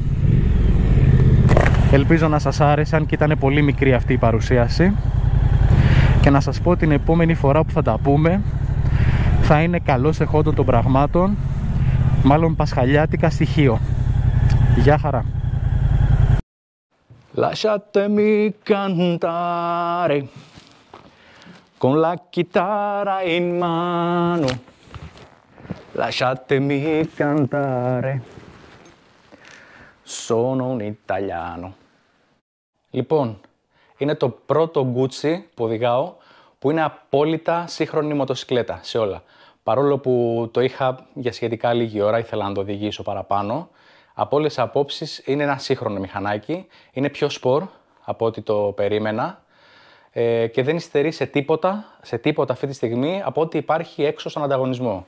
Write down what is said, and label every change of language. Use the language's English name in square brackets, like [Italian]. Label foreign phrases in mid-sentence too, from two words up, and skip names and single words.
[Greek] Ελπίζω να σας άρεσαν και ήταν πολύ μικρή αυτή η παρουσίαση. Και να σας πω την επόμενη φορά που θα τα πούμε θα είναι καλώς εχόντων των πραγμάτων, μάλλον πασχαλιάτικα στοιχείο. Γεια χαρά. [Italian] Lasciatemi cantare con la chitarra in mano. Lasciatemi cantare. Sono un Italiano. [Greek] Λοιπόν, είναι το πρώτο Gucci που οδηγάω που είναι απόλυτα σύγχρονη μοτοσυκλέτα σε όλα. Παρόλο που το είχα για σχετικά λίγη ώρα, ήθελα να το οδηγήσω παραπάνω. Από όλες τις απόψεις είναι ένα σύγχρονο μηχανάκι, είναι πιο σπορ από ό,τι το περίμενα και δεν υστερεί σε τίποτα αυτή τη στιγμή από ό,τι υπάρχει έξω στον ανταγωνισμό.